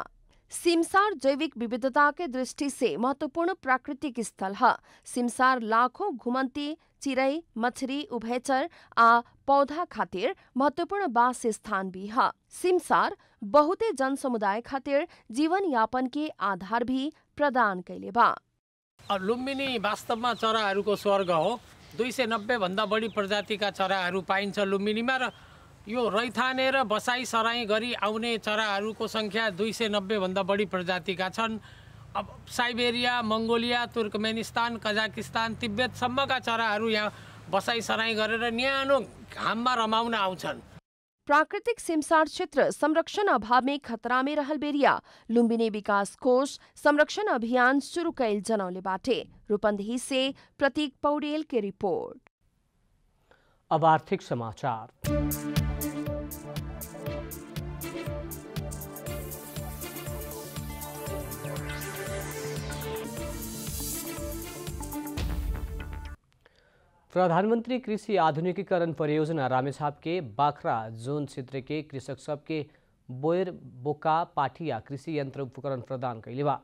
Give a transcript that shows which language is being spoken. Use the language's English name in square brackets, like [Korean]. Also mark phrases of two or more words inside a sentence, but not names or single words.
[Bhojpuri] सिमसार जैविक विविधता के दृष्टि से महत्वपूर्ण प्राकृतिक स्थल है। सिमसार लाखों घुमंती चिड़ै, मछली, उभयचर आ पौधा खातिर महत्वपूर्ण वास स्थान भी है। सिमसार बहुते जन समुदाय खातिर जीवन यापन के आधार भी प्रदान कैले बा। [Nepali] लुम्बिनी वास्तवमा चराहरूको स्वर्ग हो। 290 भन्दा बढी प्रजातिका चराहरू पाइन्छ लुम्बिनीमा र यो रैथाने र बसाई सराई गरी आउने चराहरूको संख्या 290 भन्दा बढी प्रजातिका छन्। अब साइबेरिया, मंगोलिया, तुर्कमेनिस्तान, कजाकिस्तान, तिब्बतसम्मका चराहरू यहाँ बसाई सराई गरेर न्यानो घाममा रमाउन आउँछन्। [Bhojpuri] प्राकृतिक सिमसार क्षेत्र संरक्षण अभाव में खतरा में रहल बेरिया लुम्बिनी विकास कोष संरक्षण अभियान शुरू कैल जनौले बाटे। रूपन्देही से प्रतीक पौडेल के रिपोर्ट। अब आर्थिक समाचार। प्रधानमंत्री कृषि आधुनिकीकरण परियोजना रामेछाप के बाखरा जोन क्षेत्र के कृषक सबके बोयर, बोका, पाठिया कृषि यंत्र उपकरण प्रदान कैले बा।